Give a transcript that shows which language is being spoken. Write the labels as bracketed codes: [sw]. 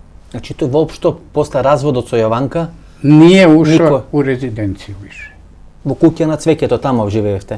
[mk] Значи тој воопшто после разводот со Јованка [sr] Nije ušao u rezidenciju više. [mk] во куќа на Цвеќето тамо живеевте?